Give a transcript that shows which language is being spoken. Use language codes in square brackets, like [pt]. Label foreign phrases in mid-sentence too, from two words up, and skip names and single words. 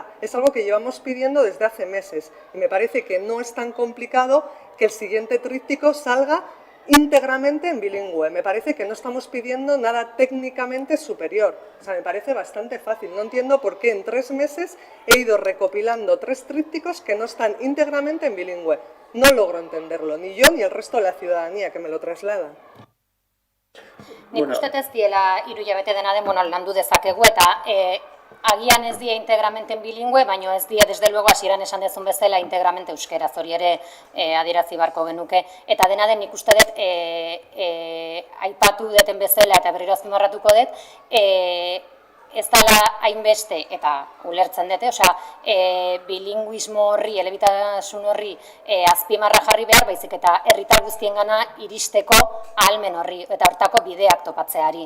[es] Es algo que llevamos pidiendo desde hace meses y me parece que no es tan complicado que el siguiente tríptico salga íntegramente en bilingüe. Me parece que no estamos pidiendo nada técnicamente superior. O sea, me parece bastante fácil. No entiendo por qué en 3 meses he ido recopilando 3 trípticos que no están íntegramente en bilingüe. No logro entenderlo, ni yo ni el resto de la ciudadanía que me lo traslada. [eu] Nik uste ez diela 3 hilabete dena den, landu dezakegu, eta agian ez die [es] integramente en bilingüe, [eu] baina ez die, [es] desde luego, [eu] hasieran esan dezun bezala, integramente euskeraz, hori ere adierazi barko genuke. Eta dena den, nik uste dut, aipatu deten bezala, eta berriro azpimarratuko dut, ez dela hainbeste, eta ulertzen dute, bilinguismo horri, elebitasun horri azpimarra jarri behar, baizik eta herritar guztiengana iristeko ahalmen horri, eta hortako bideak topatzeari.